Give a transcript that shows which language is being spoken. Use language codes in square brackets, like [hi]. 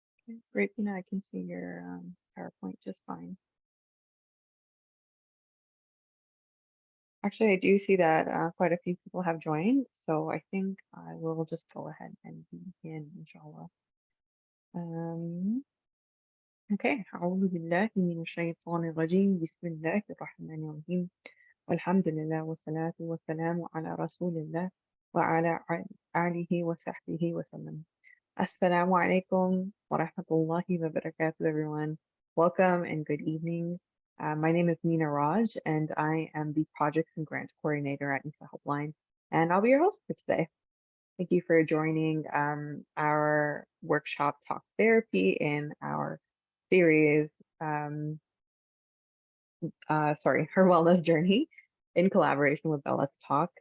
[en] Okay, great, Beena, I can see your PowerPoint just fine. Actually, I do see that quite a few people have joined, so I think I will just go ahead and begin, inshallah. [ar] Okay, أعوذ بالله من الشيطان الرجيم بسم الله الرحمن الرحيم والحمد لله والصلاة والسلام على رسول الله وعلى آله وصحبه وسلم. Assalamu alaikum wa rahmatullahi wa barakatuh, everyone. [en] Welcome and good evening. My name is Nina Raj, and I am the Projects and Grants Coordinator at Nisa Helpline, and I'll be your host for today. Thank you for joining our workshop Talk Therapy in our series, Her Wellness Journey, in collaboration with Bell Let's Talk.